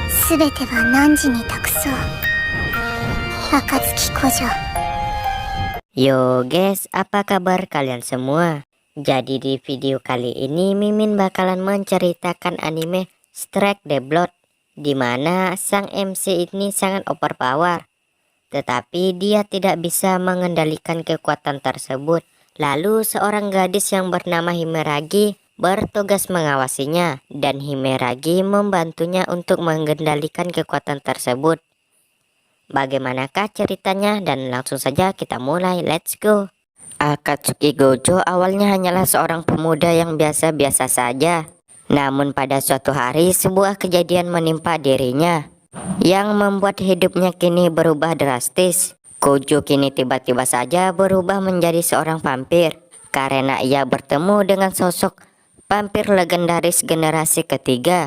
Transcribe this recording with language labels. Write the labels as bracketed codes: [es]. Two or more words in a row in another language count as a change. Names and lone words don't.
[ja] すべては汝に託そう。暁古女。 [en] Yo guys, [id] apa kabar kalian semua? Jadi di video kali ini Mimin bakalan menceritakan anime Strike the Blood, dimana sang MC ini sangat overpower, tetapi dia tidak bisa mengendalikan kekuatan tersebut. Lalu seorang gadis yang bernama Himeragi bertugas mengawasinya, dan Himeragi membantunya untuk mengendalikan kekuatan tersebut. Bagaimanakah ceritanya? Dan langsung saja kita mulai, [en] let's go. [id] Akatsuki Gojo awalnya hanyalah seorang pemuda yang biasa-biasa saja. Namun pada suatu hari sebuah kejadian menimpa dirinya yang membuat hidupnya kini berubah drastis. Gojo kini tiba-tiba saja berubah menjadi seorang vampir karena ia bertemu dengan sosok vampir legendaris generasi ketiga.